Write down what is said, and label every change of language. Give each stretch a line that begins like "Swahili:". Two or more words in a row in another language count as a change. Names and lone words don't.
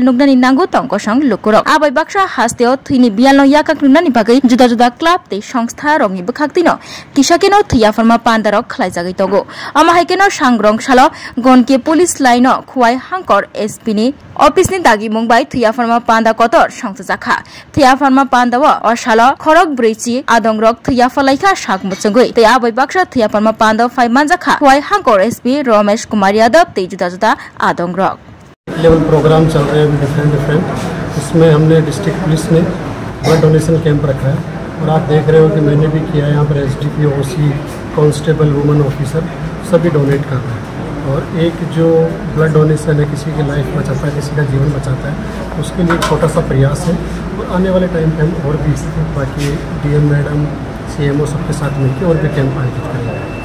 Kok Borok: nugnani nango tongko sang lukurok abai baksa hasteo Thini bial no yakak nugnani bagai juda club te songstha rongni bukhaktino kisakeno Thwi Yapharkha pandarok khlaijagai tongo ama haikeno sangrong salo Gonki
English: police line
Kok Borok: no khuai hangkor SP ni office ni dagi mungbai Thwi Yapharkha panda kotor songjakha Thwi Yapharkha panda wa osalo khorok brichi adongrok Thwi Yapharkha sak Muchungtwi te abai baksa Thwi Yapharkha panda phai manjakha khuai hangkor SP Ramesh Kumar Yadav te juda adongrok
English: level program
Hindi: चल रहे हैं डिफरेंट इसमें हमने
English: district police
Hindi: ने
English: blood donation camp
Hindi: रखा है और आप देख रहे हो कि मैंने भी किया है। यहाँ पर SDPO OC
English: constable women officer
Hindi: सभी डोनेट कर रहे हैं और एक जो
English: blood donation
Hindi: है किसी की लाइफ बचाता है, किसी का जीवन बचाता है, उसके लिए एक छोटा सा प्रयास है और आने वाले टाइम पे हम और भी बाकी DM मैडम CMO सबके साथ मिलकर और भी कैंप आयोजित करेंगे।